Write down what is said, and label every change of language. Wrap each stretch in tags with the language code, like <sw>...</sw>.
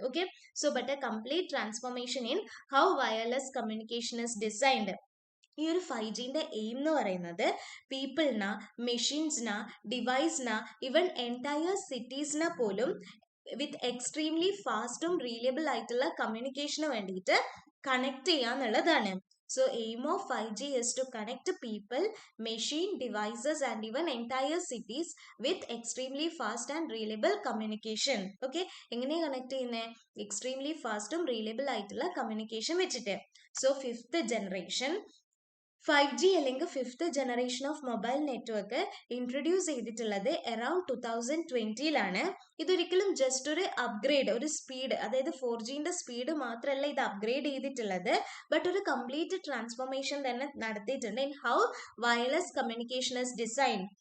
<en>Okay, so but a complete transformation in how wireless communication is designed.</en> <ml>ഈ ഒരു 5Gന്റെ aim എന്ന് പറയുന്നത് പീപ്പിളിന, മെഷീൻസിന, ഡിവൈസിന, even entire സിറ്റീസിനെ പോലും വിത്ത് എക്സ്ട്രീംലി ഫാസ്റ്റും റിലയബിൾ ആയിട്ടുള്ള കമ്മ്യൂണിക്കേഷന് വേണ്ടിയിട്ട് connect ചെയ്യാന്നുള്ളതാണ്.</ml> <en>So aim of 5G is to connect people, machine, devices and even entire cities with extremely fast and reliable communication. Okay,</en> <ml>എങ്ങനെ connect ചെയ്യുന്നേ? Extremely ഫാസ്റ്റും reliable ആയിട്ടുള്ള കമ്മ്യൂണിക്കേഷൻ വെച്ചിട്ട്. So 5th generation 5G അല്ലെങ്കിൽ 5th generation of mobile network introduce ചെയ്തിട്ടുള്ളത് around 2020ലാണ്. ഇതൊരിക്കലും just ഒരു upgrade, ഒരു speed, അതായത് 4Gന്റെ സ്പീഡ് മാത്രമല്ല ഇത് അപ്ഗ്രേഡ് ചെയ്തിട്ടുള്ളത്, ബട്ട് ഒരു കംപ്ലീറ്റ് ട്രാൻസ്ഫോർമേഷൻ തന്നെ നടത്തിയിട്ടുണ്ട് in how wireless communication is design.</ml>